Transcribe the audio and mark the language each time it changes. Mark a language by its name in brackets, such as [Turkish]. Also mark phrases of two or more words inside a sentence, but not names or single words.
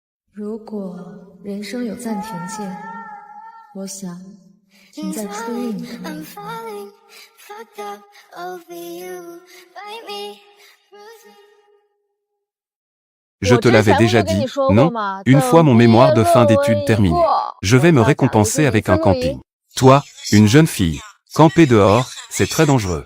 [Chinese] 如果人生有暂停键，我想停在初遇你的那一刻。 [French] Je te l'avais déjà dit, non? Une fois mon mémoire de fin d'études terminé, je vais me récompenser avec un camping. Toi, une jeune fille, camper dehors, c'est très dangereux.